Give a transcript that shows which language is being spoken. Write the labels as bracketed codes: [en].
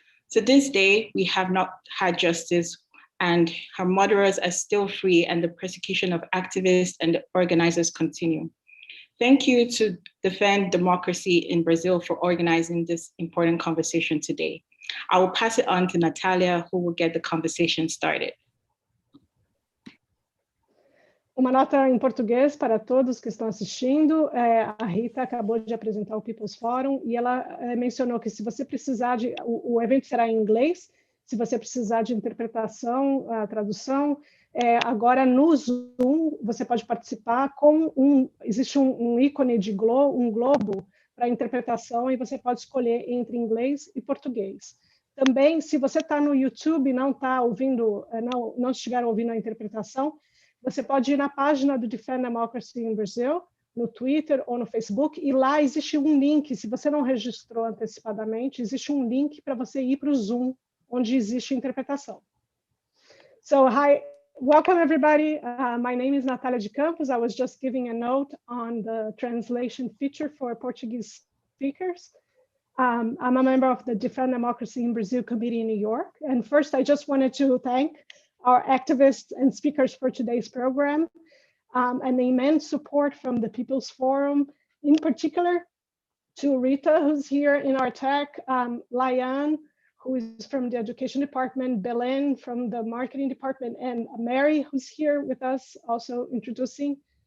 [en] To this day, we have not had justice, and her murderers are still free, and the persecution of activists and organizers continue. Thank you to Defend Democracy in Brazil for organizing this important conversation today. I will pass it on to Natalia, who will get the conversation started. [pt] Uma nota em português para todos que estão assistindo. A Rita acabou de apresentar o People's Forum e ela mencionou que se você precisar de... O evento será em inglês, se você precisar de interpretação, tradução, agora no Zoom você pode participar com existe um ícone de um globo para interpretação e você pode escolher entre inglês e português. Também, se você está no YouTube e não está ouvindo, não estiver ouvindo a interpretação, você pode ir na página do Defend Democracy in Brazil, no Twitter ou no Facebook, e lá existe um link, se você não registrou antecipadamente, existe um link para você ir para o Zoom, onde existe interpretação. [en] So, hi, welcome everybody. My name is Natalia de Campos. I was just giving a note on the translation feature for Portuguese speakers. I'm a member of the Defend Democracy in Brazil Committee in New York. And first, I just wanted to thank our activists and speakers for today's program, and the immense support from the People's Forum, in particular to Rita, who's here in our tech, Layan, who is from the Education Department, Belen from the Marketing Department, and Mary, who's here with us, also introducing.